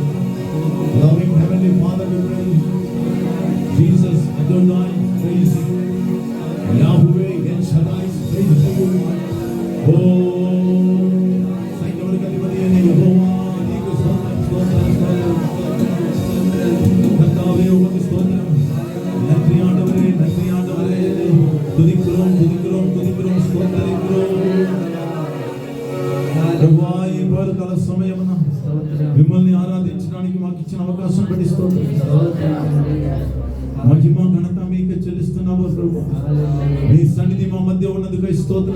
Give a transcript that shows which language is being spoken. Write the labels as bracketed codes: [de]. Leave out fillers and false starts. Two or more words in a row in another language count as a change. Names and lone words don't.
[en] Loving Heavenly Father, we praise you. Jesus, Adonai, praise you. Yahweh, El Shaddai, praise you. [te] Oh, సైన్యములకు అధిపతియైన యెహోవా, నీకు స్తోత్రం, స్తోత్రం, స్తోత్రం. [ta] கர்த்தாவே, உமக்கு ஸ்தோத்திரம். நன்றி ஆண்டவரே, நன்றி ஆண்டவரே. துதிக்கிறோம், துதிக்கிறோம், துதிக்கிறோம், స్తోత్రిக்கிறோம். [te] ప్రభువా, ఈ పగలకాల సమయమున మిమ్మల్ని ఆరాధించడానికి మాకు ఇచ్చిన అవకాశం బట్టి స్తోత్రం. మహిమ ఘనత మీకు చెల్లిస్తున్నాము ప్రభువా. మీ సన్నిధి మా మధ్య ఉన్నందుకై స్తోత్రం.